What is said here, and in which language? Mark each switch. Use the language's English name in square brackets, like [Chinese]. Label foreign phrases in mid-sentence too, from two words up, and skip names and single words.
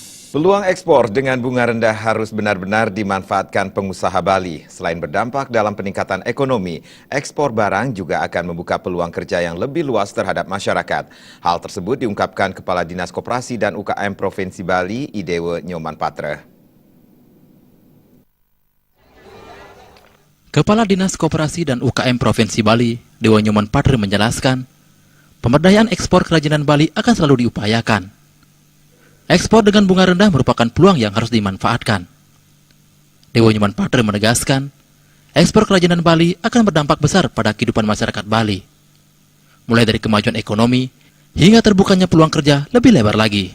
[Indonesian] Peluang ekspor dengan bunga rendah harus benar-benar dimanfaatkan pengusaha Bali. Selain berdampak dalam peningkatan ekonomi, ekspor barang juga akan membuka peluang kerja yang lebih luas terhadap masyarakat. Hal tersebut diungkapkan Kepala Dinas Koperasi dan UKM Provinsi Bali, Idewe Nyoman Patra. Kepala Dinas Koperasi dan UKM Provinsi Bali, Dewa Nyoman Patra menjelaskan, pemberdayaan ekspor kerajinan Bali akan selalu diupayakan. Ekspor dengan bunga rendah merupakan peluang yang harus dimanfaatkan. Dewa Nyoman Patra menegaskan, ekspor kerajinan Bali akan berdampak besar pada kehidupan masyarakat Bali. Mulai dari kemajuan ekonomi, hingga terbukanya peluang kerja lebih lebar lagi.